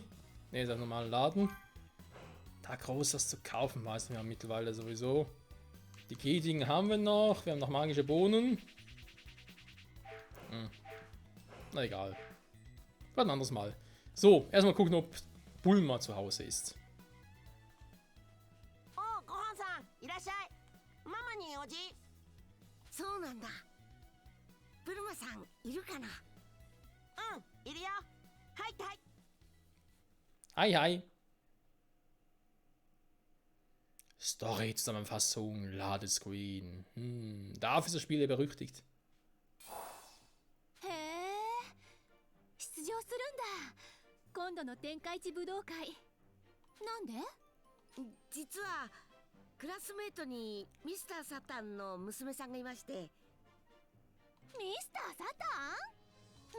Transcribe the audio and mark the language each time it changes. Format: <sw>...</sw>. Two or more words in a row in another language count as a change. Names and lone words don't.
<de>Nee, ist ein normaler Laden. Da groß was zu kaufen, weiß wir mittlerweile sowieso. Die Key-Dinge haben wir noch. Wir haben noch magische Bohnen. Na egal. War ein anderes Mal. So, erstmal gucken, ob Bulma zu Hause ist.</de> <ja>Oh, Gohan-san, いらっしゃい。ママにおじ。そうなんだ。ブルマさんいるかな。うん、いるよ。はいはい。 Hi, hi.</ja> <de>Story-Zusammenfassung, Ladescreen. Dafür ist das Spiel ja berüchtigt.</de> <ja>へえ、出場するんだ。今度の天下一武道会。なんで？実はクラスメートにミスター・サタンの娘さんがいまして。ミスター・サタン？</ja>